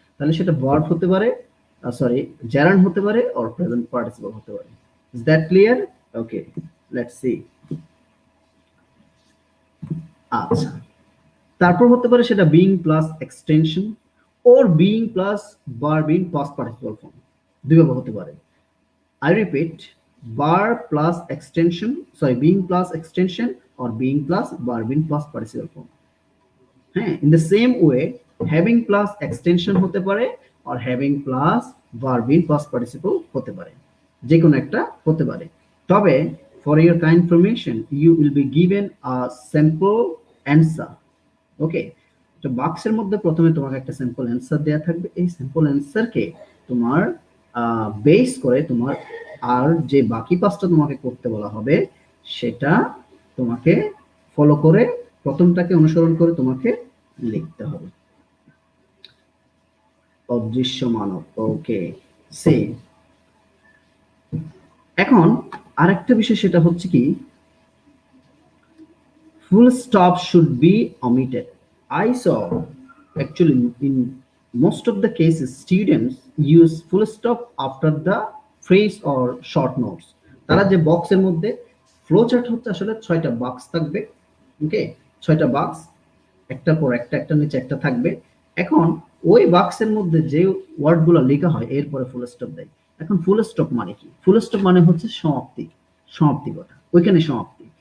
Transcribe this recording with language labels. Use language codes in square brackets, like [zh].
[bn] তাহলে সেটা ভার্ব হতে পারে, সরি, জেরান্ড হতে পারে, অর প্রেজেন্ট পার্টিসিপল হতে পারে। [en] Is that clear? Okay, let's see. [bn] আচ্ছা, তারপর হতে পারে সেটা [en] being plus extension or being plus verb in past participle form, [bn] দুইভাবে হতে পারে। [en] I repeat, verb plus extension, sorry, being plus extension or being plus verb in past participle form. হ্যাঁ, in the same way, having plus extension হতে পারে or having plus verb in past participle হতে পারে, [bn] যে কোনো একটা হতে পারে। তবে [en] for your kind information, you will be given a sample answer. [bn] ওকে, তো বাক্সের মধ্যে প্রথমে তোমাকে একটা স্যাম্পল অ্যান্সার দেয়া থাকবে। এই স্যাম্পল অ্যান্সারকে তোমার বেস করে তোমার আর যে বাকি পাঁচটা তোমাকে করতে বলা হবে সেটা তোমাকে ফলো করে, প্রথমটাকে অনুসরণ করে তোমাকে লিখতে হবে। অদৃশ্য মানব, ওকে, সে এখন আরেকটা বিষয় সেটা হচ্ছে কি [en] full stop should be omitted. I saw actually in most of the cases students use full stop after the phrase or short notes. [bn] তারা যে বক্সের মধ্যে ফ্লো চার্ট হচ্ছে আসলে 6টা বক্স থাকবে। ওকে, 6টা বক্স, একটার পর একটা, একটা নিচে একটা থাকবে। এখন ওই বাক্সের মধ্যে যে ওয়ার্ডগুলো লেখা হয় এরপরে ফুল স্টপ দেয়। এখন ফুল স্টপ মানে কি? ফুল স্টপ মানে হচ্ছে সমাপ্তি, সমাপ্তি কথা, ওইখানে সমাপ্তি।